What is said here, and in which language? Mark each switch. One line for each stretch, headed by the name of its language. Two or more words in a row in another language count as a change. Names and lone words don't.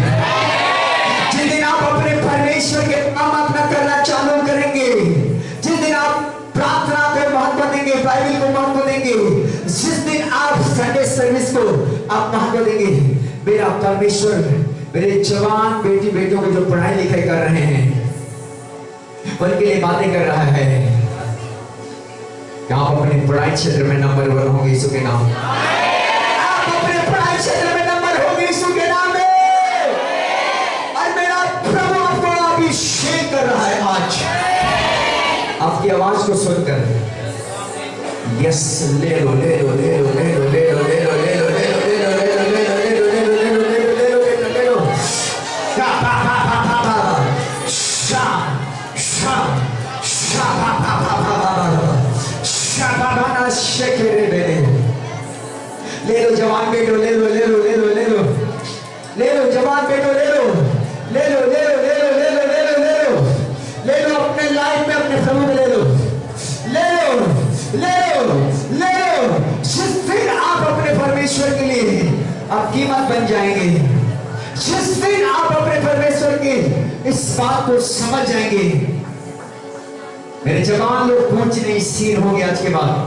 Hindi: जिस दिन आप अपने परमेश्वर के काम अपना करना चालू करेंगे, जिस दिन आप प्रार्थना को महत्व देंगे, बाइबल को महत्व देंगे, जिस दिन आप
English: Sunday service
Hindi: को आप महत्व देंगे, मेरा परमेश्वर मेरे जवान बेटी बेटों को जो पढ़ाई लिखाई कर रहे हैं उनके लिए बातें कर रहा है कि आप अपने पढ़ाई क्षेत्र में नंबर 1 होंगे यीशु के नाम। आप अपने पढ़ाई क्षेत्र में नंबर होंगे यीशु के नाम में। और मेरा प्रभु आपको अभिषेक कर रहा है आज आपकी आवाज को सुनकर। यस, ले लो ले लो ले लो ले लो ले लो ले लो ले लो ले लो ले लो ले लो ले लो ले लो ले लो ले लो ले लो ले लो ले लो। शा पा पा पा पा पा शा शा शा पा पा पा पा पा शा पा पा ना शेकेरे बेले। ले लो जवान बेटो, ले लो ले लो ले लो ले लो ले लो जवान बेटो, ले लो ले लो ले लो ले लो ले लो ले लो ले लो ले लो अपने लाइफ में अपने प्रभु में ले लो ले लो ले लो ले लो। जिस दिन आप अपने परमेश्वर के लिए आप कीमत बन जाएंगे, जिस दिन आप अपने परमेश्वर के इस बात को समझ जाएंगे, मेरे जवान लोग पूंछ नहीं सिर होंगे आज के बाद।